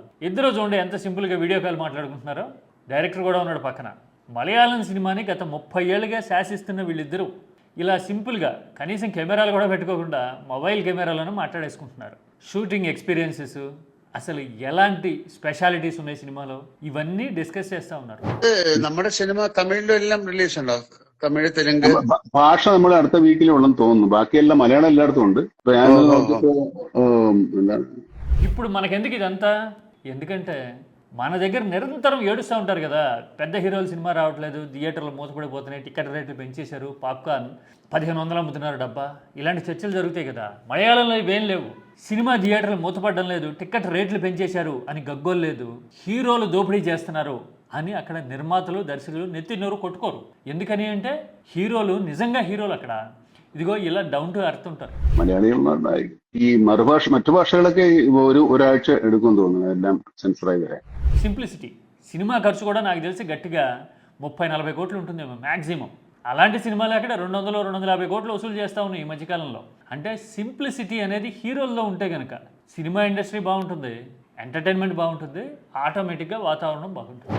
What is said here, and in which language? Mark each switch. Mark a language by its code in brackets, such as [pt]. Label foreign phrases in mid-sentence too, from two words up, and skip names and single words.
[te] ఇద్దరు చూడండి ఎంత సింపుల్గా [en] video call [te] మాట్లాడుకుంటున్నారో. డైరెక్టర్ కూడా ఉన్నాడు పక్కన. మలయాళం సినిమాని గత 30 ఏళ్ళుగా శాసిస్తున్న వీళ్ళిద్దరూ ఇలా సింపుల్గా కనీసం కెమెరాలు కూడా పెట్టుకోకుండా మొబైల్ కెమెరాలను మాట్లాడేసుకుంటున్నారు. [en] shooting experiences, [te] అసలు ఎలాంటి స్పెషాలిటీస్ ఉన్నాయి സിനിമയിലോ, ഇവన్నీ ഡിസ്കസ് చేస్తూ ഉన్నారు. [ml] നമ്മുടെ സിനിമ തമിഴിലും എല്ലാം റിലീസ് ഉണ്ടോ? തമിഴ്, തെലുങ്ക് ഭാഷ നമ്മൾ അടുത്ത വീക്കിലുണ്ടെന്ന് തോന്നുന്നു. ബാക്കിയെല്ലാം മലയാളം എല്ലായിടത്തും ഉണ്ട്. [te] ఇప్పుడు మనకెందుకు ఇదంతా? ఎందుకంటే మన దగ్గర నిరంతరం ఏడుస్తూ ఉంటారు కదా, పెద్ద హీరోల సినిమా రావట్లేదు, థియేటర్లు మూతపడిపోతున్నాయి, టికెట్ రేట్లు పెంచేశారు, పాప్కార్న్ 1500 అమ్ముతున్నారు డబ్బా, ఇలాంటి చర్చలు జరుగుతాయి కదా. మలయాళంలో ఇవేం లేవు. సినిమా థియేటర్లు మూతపడడం లేదు, టికెట్ రేట్లు పెంచేశారు అని గగ్గోలు లేదు, హీరోలు దోపిడీ చేస్తున్నారు అని అక్కడ నిర్మాతలు, దర్శకులు నెత్తి నోరు కొట్టుకోరు. ఎందుకని అంటే హీరోలు నిజంగా హీరోలు అక్కడ. ఇదిగో ఇలా [en] down to earth [te] ఉంటారు. [ml] മലയാളികൾ ഈ മറ്റു ഭാഷകളൊക്കെ ഒരാഴ്ച എടുക്കും തോന്നുന്നു എല്ലാം സെൻസറായി വരാൻ. [te] సింప్లిసిటీ. సినిమా ఖర్చు కూడా నాకు తెలిసి గట్టిగా 30-40 కోట్లు ఉంటుందేమో మ్యాక్సిమం. అలాంటి సినిమాలు అక్కడ 200-250 కోట్లు వసూలు చేస్తూ ఉన్నాయి ఈ మధ్యకాలంలో. అంటే సింప్లిసిటీ అనేది హీరోల్లో ఉంటే కనుక సినిమా ఇండస్ట్రీ బాగుంటుంది, ఎంటర్టైన్మెంట్ బాగుంటుంది, ఆటోమేటిక్గా వాతావరణం బాగుంటుంది.